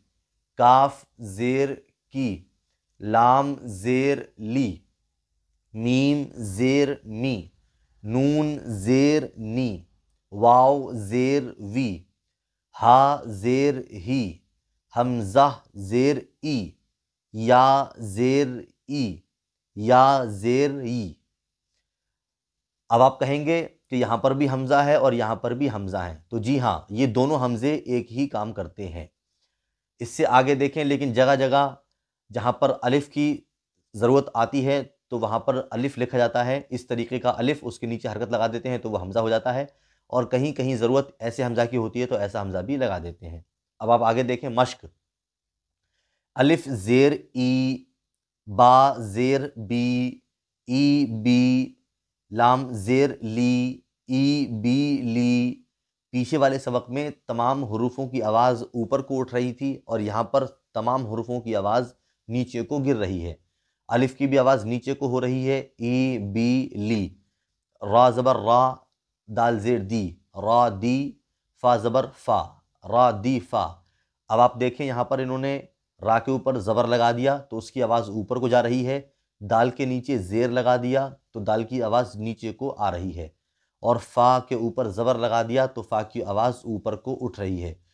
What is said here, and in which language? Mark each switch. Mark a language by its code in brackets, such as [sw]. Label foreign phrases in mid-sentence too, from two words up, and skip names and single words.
[ur] کاف زیر کی، لام زیر لی، میم زیر می، نون زیر نی، واو زیر وی، ہا زیر ہی، حمزہ زیر ای، یا زیر ای، یا زیر ای۔ اب آپ کہیں گے کہ یہاں پر بھی حمزہ ہے اور یہاں پر بھی حمزہ ہے، تو جی ہاں، یہ دونوں حمزے ایک ہی کام کرتے ہیں۔ اس سے آگے دیکھیں، لیکن جگہ جگہ جہاں پر الف کی ضرورت آتی ہے تو وہاں پر الف لکھا جاتا ہے، اس طریقے کا الف، اس کے نیچے حرکت لگا دیتے ہیں تو وہ حمزہ ہو جاتا ہے، اور کہیں کہیں ضرورت ایسے حمزہ کی ہوتی ہے تو ایسا حمزہ بھی لگا دیتے ہیں۔ اب آپ آگے دیکھیں، مشق، الف زیر ای، با زیر بی، ای بی، لام زیر لی، ای بی لی۔ پیچھے والے سبق میں تمام حروفوں کی آواز اوپر کو اٹھ رہی تھی اور یہاں پر تمام حروفوں کی آواز نیچے کو گر رہی ہے۔ الف کی بھی آواز نیچے کو ہو رہی ہے، ای بی لی، را زبر را، دال زیر دی، را دی، فا زبر فا، را دی فا۔ اب آپ دیکھیں یہاں پر انہوں نے را کے اوپر زبر لگا دیا تو اس کی آواز اوپر کو جا رہی ہے، دال کے نیچے زیر لگا دیا تو دال کی آواز نیچے کو آ رہی ہے، اور فا کے اوپر زبر لگا دیا تو فا کی آواز اوپر کو اٹھ رہی ہے۔